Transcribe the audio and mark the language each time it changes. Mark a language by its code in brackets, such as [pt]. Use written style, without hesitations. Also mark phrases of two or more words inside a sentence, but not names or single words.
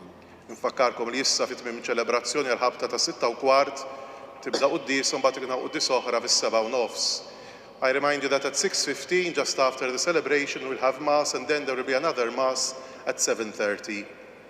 [mt] Nfakkarkom li issa fit tmiem ċelebrazzjoni għal ħabta ta' 6:15 tibda qudies u mbagħad ikna qudies oħra fis-7:30. [en] I remind you that at 6:15, just after the celebration, we'll have Mass, and then there will be another Mass at 7:30.